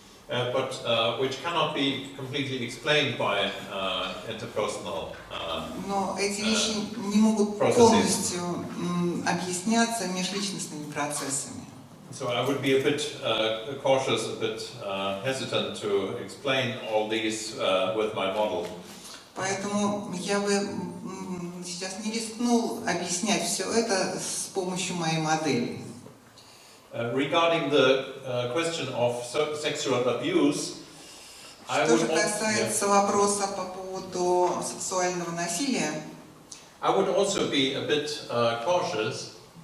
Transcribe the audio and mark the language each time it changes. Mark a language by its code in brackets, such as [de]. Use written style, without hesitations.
[en] But which cannot be completely explained by interpersonal [ru] Но эти вещи не могут полностью объясняться межличностными процессами. [en] So I would be a bit cautious, a bit hesitant to explain all these with my model. [ru] Поэтому я бы сейчас не рискнул объяснять все это с помощью моей модели. [en] Regarding the question of sexual abuse, [ru] Что же касается вопроса по поводу сексуального насилия, [en] I would also be a bit cautious.